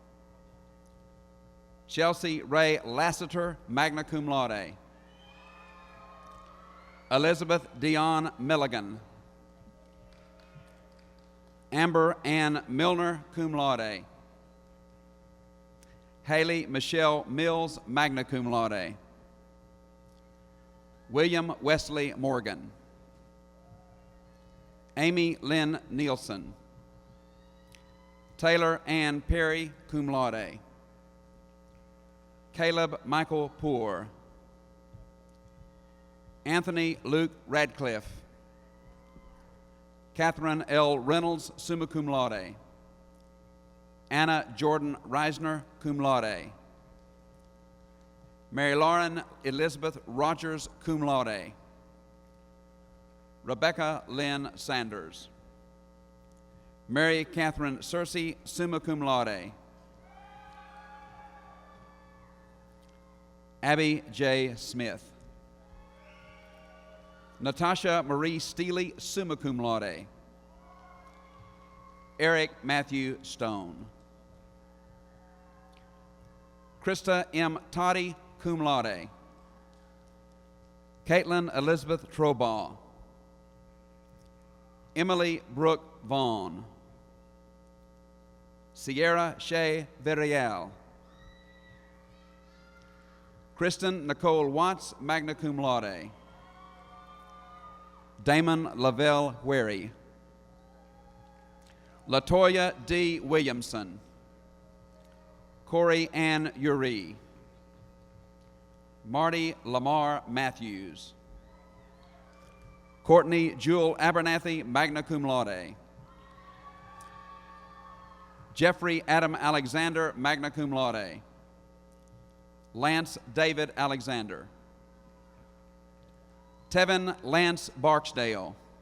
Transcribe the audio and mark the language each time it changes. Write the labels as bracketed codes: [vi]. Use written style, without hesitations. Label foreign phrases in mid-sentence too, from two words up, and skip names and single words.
[en] Chelsea Ray Lassiter, [la] magna cum laude. [en] Elizabeth Dion Milligan. Amber Ann Milner, [la] cum laude. [en] Haley Michelle Mills, [la] magna cum laude. [en] William Wesley Morgan. Amy Lynn Nielsen. Taylor Ann Perry, [la] cum laude. [en] Caleb Michael Poor. Anthony Luke Radcliffe. Catherine L. Reynolds, [la] summa cum laude. [en] Anna Jordan Reisner, [la] cum laude. [en] Mary Lauren Elizabeth Rogers, [la] cum laude. [en] Rebecca Lynn Sanders. Mary Catherine Searcy, [la] summa cum laude. [en] Abby J. Smith. Natasha Marie Steely, [la] summa cum laude. [en] Eric Matthew Stone. Krista M. Toddy, [la] cum laude. [en] Caitlin Elizabeth Trobaugh. Emily Brooke Vaughn. Sierra Shea Villarreal. Kristen Nicole Watts, [la] magna cum laude. [en] Damon Lavelle Wary. Latoya D. Williamson. Corey Ann Uree. Marty Lamar Matthews. Courtney Jewel Abernathy, [la] magna cum laude. [en] Jeffrey Adam Alexander, [la] magna cum laude. [en] Lance David Alexander. Tevin Lance Barksdale.